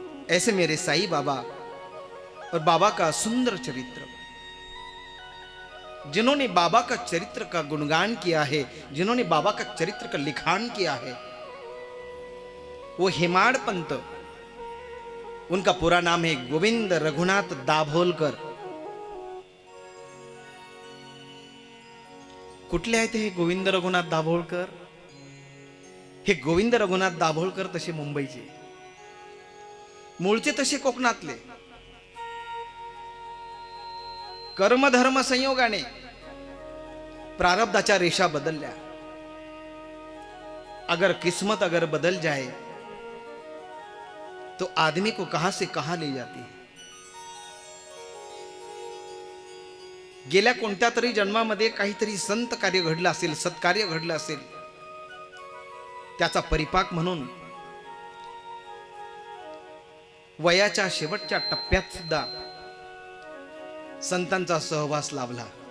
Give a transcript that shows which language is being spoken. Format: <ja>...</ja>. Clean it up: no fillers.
<hi>ऐसे मेरे साई बाबा और बाबा का सुंदर चरित्र, जिन्होंने बाबा का चरित्र का गुणगान किया है, जिन्होंने बाबा का चरित्र का लिखान किया है, वो हेमाडपंत। उनका पूरा नाम है गोविंद रघुनाथ दाभोलकर।</hi> <mr>कुठले आहेत हे गोविंद रघुनाथ दाभोलकर? हे गोविंद रघुनाथ दाभोलकर तसे मुंबईचे, मूळचे तसे कोकणातले। कर्मधर्म संयोगाने प्रारब्धाच्या रेषा बदलल्या।</mr> <hi>अगर किस्मत अगर बदल जाए तो आदमी को कहां से कहां ले जाती है।</hi> <mr>गेल्या कोणत्या तरी जन्मामध्ये काहीतरी संत कार्य घडलं असेल, सत्कार्य घडलं असेल, त्याचा परिपाक म्हणून वयाच्या शेवटच्या टप्प्यात सुद्धा संतांचा सहवास लाभला।</mr>